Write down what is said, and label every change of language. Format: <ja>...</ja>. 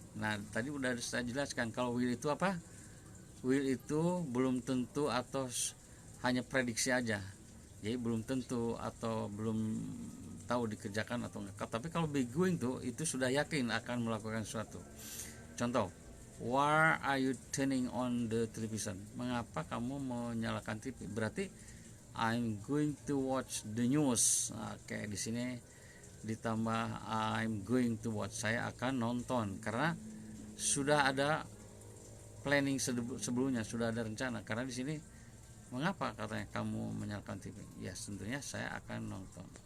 <id>Nah, tadi udah saya jelaskan kalau will itu apa? Will itu belum tentu atau hanya prediksi aja. Jadi belum tentu atau belum tahu dikerjakan atau enggak. Tapi kalau be going to itu sudah yakin akan melakukan sesuatu.</id> <en>Contoh, why are you turning on the television?</en> <id>Mengapa kamu menyalakan TV?</id> <en>Berarti I'm going to watch the news.</en> <id>Di sini ditambah</id> <en>I'm going to watch.</en> <id>Saya akan nonton karena sudah ada planning sebelumnya, sudah ada rencana. Karena di sini mengapa katanya kamu menyalakan TV? Ya, tentunya saya akan nonton.</id>